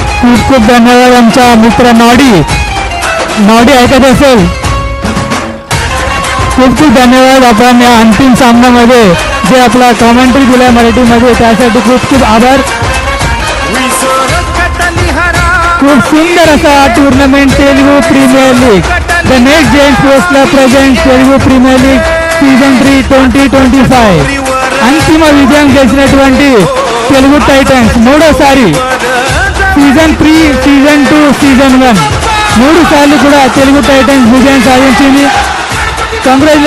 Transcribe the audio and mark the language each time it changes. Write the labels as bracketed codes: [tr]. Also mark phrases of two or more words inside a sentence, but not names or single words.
[mr] खूप खूप धन्यवाद आमचा मित्र नॉडी ऐकत असेल खूप खूप धन्यवाद. आपण या अंतिम सामन्यामध्ये जे आपला कॉमेंट्री दिला मराठीमध्ये त्यासाठी खूप खूप आभार. खूप सुंदर असा टुर्नामेंट [te] तेलुगू प्रीमियर लीग द नेक्स्ट जेन स्पोर्ट्स क्लब प्रेझेंट तेलुगू ప్రీమియర్ లీగ్ సీజన్ 3 2025 అంతిమ విజయం గెలిచినటువంటి తెలుగు టైటన్స్ మూడోసారి సీజన్ 3 సీజన్ 2 సీజన్ 1 3 సార్లు కూడా తెలుగు టైటన్స్ విజయం సాధించింది. కంగ్రాచులేషన్.